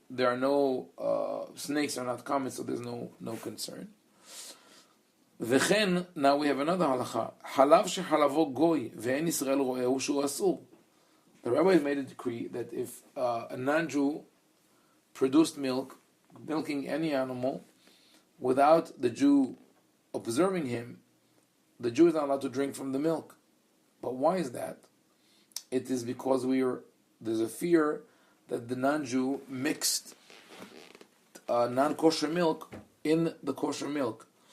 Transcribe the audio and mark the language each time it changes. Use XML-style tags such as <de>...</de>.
<en>There are no snakes are not common, so there's no concern. וכן, now we have another halakha.</en> <he>חלב שחלבו גוי ואין ישראל רואה שהוא אסור.</he> <en>The rabbi made a decree that if a non-Jew produced milking any animal, without the Jew observing him, the Jew is not allowed to drink from the milk. But why is that? it is because there's a fear that the non-Jew mixed non-kosher milk in the kosher milk.</en>